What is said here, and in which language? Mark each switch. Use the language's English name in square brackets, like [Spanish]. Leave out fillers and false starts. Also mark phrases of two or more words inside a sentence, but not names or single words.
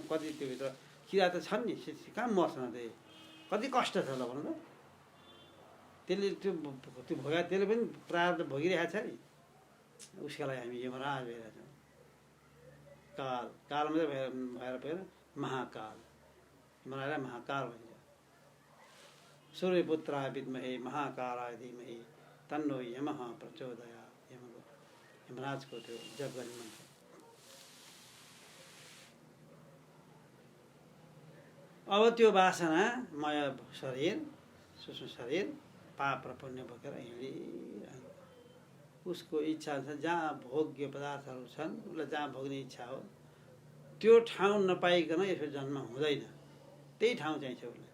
[Nepali] कति त्योभित्र किरा त छन् नि, कहाँ मर्छन् त्यही, कति कष्ट छ ल भन्नु त। त्यसले त्यो भोगा त्यसले पनि प्रारब्ध भोगिरहेको छ नि, उसको लागि हामी यमराज भइरहेको छौँ। काल मात्रै भएर भएर महाकाल, यमराजलाई महाकाल भन्छ। [Sanskrit] सूर्यपुत्राय विद्महे महाकालाय धीमहि तन्नो यमः प्रचोदयात्। [Nepali] यमराजको त्यो जप गर्ने मन्त्र। अब त्यो वासनामय शरीर, सूक्ष्म शरीर पाप र पुण्य बोकेर हिँडिरहेको, उसको इच्छा छ जहाँ भोग्य पदार्थहरू छन्, उसलाई जहाँ भोग्ने इच्छा हो त्यो ठाउँ नपाइकन यसो जन्म हुँदैन, त्यही ठाउँ चाहिन्छ उसलाई।